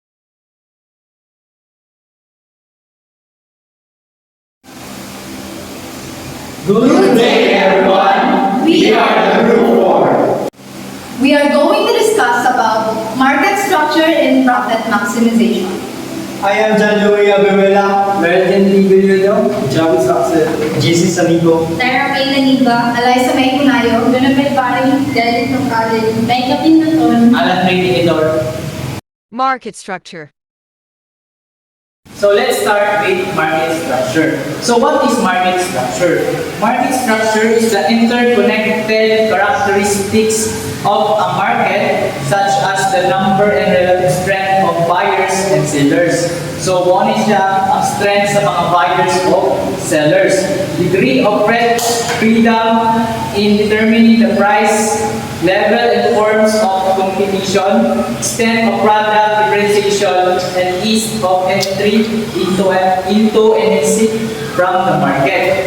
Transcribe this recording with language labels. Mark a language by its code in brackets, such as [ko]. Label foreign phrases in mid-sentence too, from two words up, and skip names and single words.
[en] Good day, everyone. We are the Group 4. We are going to discuss about market structure and profit maximization. I am John Louis Abuela, Meredith Libilio, Javi Saxer, JC Sanico, Tyra May Laniga, Eliza May Cunayo, Jonathan Barry, Derek Nocalin, Mega Pinaton, Alan May Edor. Market structure. So let's start with market structure. So what is market structure? Market structure is the interconnected characteristics of a market, such as the number and relative strength of buyers and sellers. So one is ang strength [hil] sa mga [en] buyers o sellers. Degree of freedom in determining the price, level and forms of competition, extent of product differentiation, and ease of entry into and exit from the market.